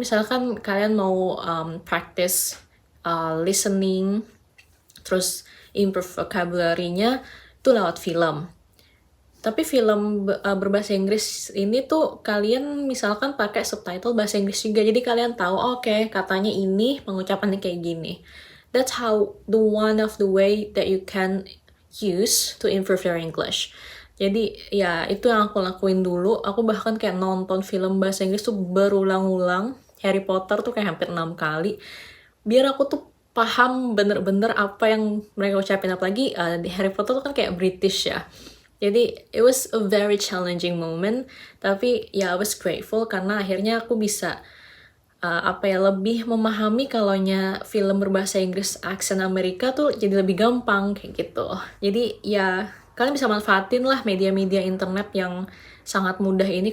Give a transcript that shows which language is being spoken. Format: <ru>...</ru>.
<id>Misalkan kalian mau</id> <en>practice listening,</en> <id>terus</id> <en>improve vocabulary-</en> <id>nya itu lewat film. Tapi film berbahasa Inggris ini tuh kalian misalkan pakai subtitle bahasa Inggris juga. Jadi kalian tahu, oke, katanya ini, pengucapannya kayak gini.</id> <en>That's how one of the way that you can use to improve your English.</en> <id>Jadi ya itu yang aku lakuin dulu. Aku bahkan kayak nonton film bahasa Inggris tuh berulang-ulang. Harry Potter tuh kayak hampir 6 kali. Biar aku tuh paham bener-bener apa yang mereka ucapin. Apalagi di Harry Potter tuh kan kayak British ya. Jadi</id> <en>it was a very challenging moment.</en> <id>Tapi ya</id> <en>I was grateful</en> <id>karena akhirnya aku bisa lebih memahami kalaunya film berbahasa Inggris aksen Amerika tuh jadi lebih gampang kayak gitu. Jadi ya kalian bisa manfaatin lah media-media internet yang sangat mudah ini.</id>